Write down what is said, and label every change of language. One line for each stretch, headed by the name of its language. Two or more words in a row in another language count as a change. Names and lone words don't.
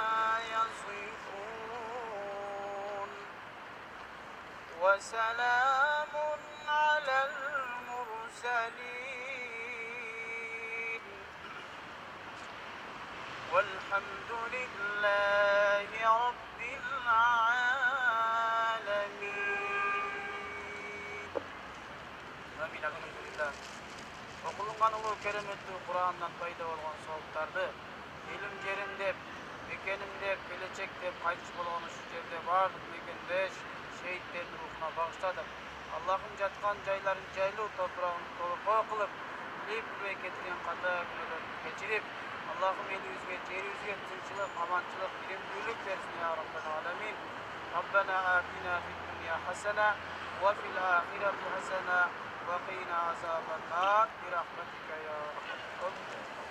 Arabic: يصفون وسلام على المرسلين والحمد لله رب العالمين. آمين. الحمد لله.
Kyrgyz: Окулунган улуу кереметтүү Курандан пайда болгон сооптарды илим жерим деп, мекеним деп, келечек деп кайтыш болгон ушул жерде баардык мекендеш шейиттердин рухуна багыштадык. Аллахым жаткан жайларын жайлуу топурагын толукоо кылып, илип кетирген ката күнөөлөрүн кечирип, Аллахым элибизге, жерибизге тынччылык, аманчылык, илимдүүлүк берсин
Arabic: يا رب العالمين. ربنا آتنا في الدنيا حسنة وفي الآخرة حسنة وقنا عذاب النار برحمتك يا أرحم الراحمين.